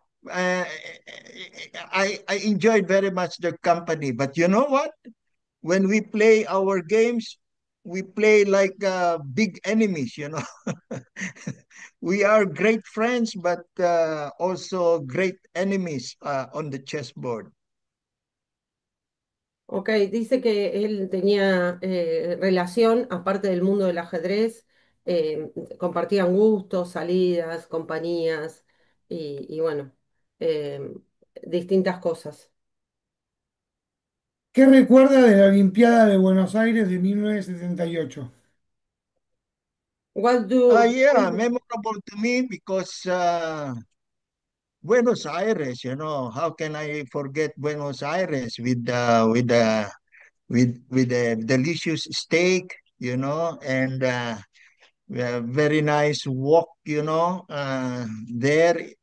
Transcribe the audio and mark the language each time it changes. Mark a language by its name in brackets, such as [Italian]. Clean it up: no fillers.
[English] Uh, I enjoyed very much their company. But you know what? When we play our games, we play like big enemies, We are great friends, but also great enemies on the chessboard. [Spanish] Ok, dice que él tenía relación, aparte del mundo del ajedrez, compartían gustos, salidas, compañías y bueno, eh, distintas cosas. ¿Qué recuerda de la Olimpiada de Buenos Aires de 1978? [English] What do, Yeah, memorable to me because Buenos Aires, how can I forget Buenos Aires with the delicious steak, and very nice walk, there.